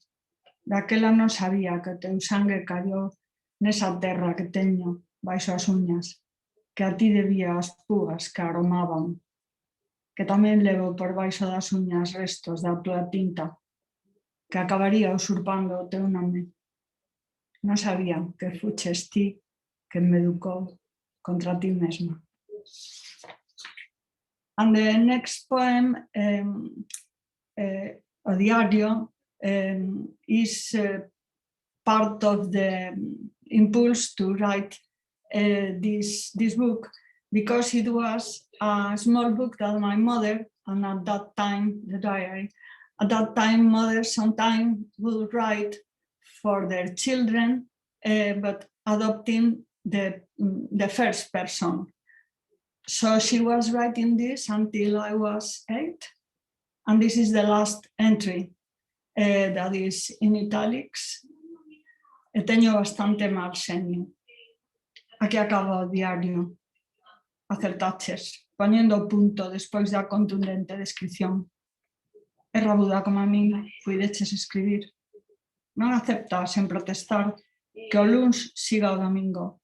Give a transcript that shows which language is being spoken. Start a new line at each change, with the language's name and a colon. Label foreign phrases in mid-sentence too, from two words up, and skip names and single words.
Galician: Daquela non sabía que o teu sangue cayó nesa terra que teño baixo as uñas, que a ti debía as púas que aromaban, que tamén levo por baixo das uñas restos da tua tinta, que acabaría usurpando o teu nome. Non sabía que fuches ti que me educou contra ti mesma.
English: And the next poem,
Galician: o diario,
English: is part of the impulse to write this book, because it was a small book that my mother, and at that time, the diary, at that time, mothers sometimes would write for their children, but adopting the first person. So she was writing this until I was 8, and this is the last entry that is in italics.
Galician: E teño bastante mal xenio. Aquí acaba o diario. Acertaches, poñendo o punto despois da contundente descripción. É rabuda como a min, puideches escribir. Non acepta, sen protestar, que o luns siga o domingo.